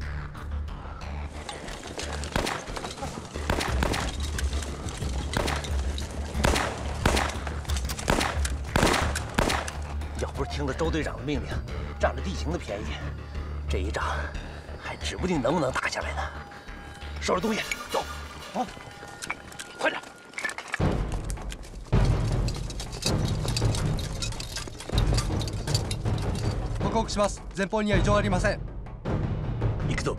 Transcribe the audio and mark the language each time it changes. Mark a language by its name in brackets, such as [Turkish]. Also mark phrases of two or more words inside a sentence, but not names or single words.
[Chinese] 要不是听了周队长的命令，占了地形的便宜，这一仗还指不定能不能打下来呢。收拾东西，走。好，快点。 [Japanese] 報告します。前方には異常ありません。行くぞ。